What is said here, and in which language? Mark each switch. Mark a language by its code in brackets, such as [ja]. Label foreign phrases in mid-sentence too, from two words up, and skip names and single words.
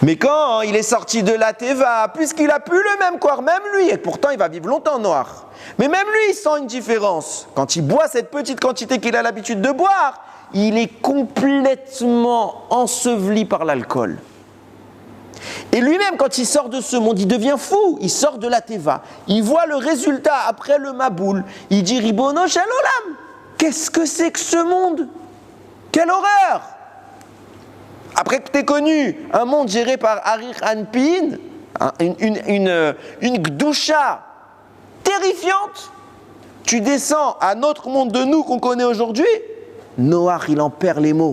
[fr] Mais quand il est sorti de la Teva, puisqu'il a plus le même corps, même lui, et pourtant il va vivre longtemps Noach, mais même lui il sent une différence. Quand il boit cette petite quantité qu'il a l'habitude de boire, il est complètement enseveli par l'alcool. Et lui-même, quand il sort de ce monde, il devient fou. Il sort de la Teva. Il voit le résultat après le Maboul. Il dit, [he] רבונו של עולם, [fr] qu'est-ce que c'est que ce monde? Quelle horreur! Après que tu aies connu un monde géré par Arir Anpin, une gdoucha terrifiante, tu descends à notre monde de nous qu'on connaît aujourd'hui, Noach, il en perd les mots.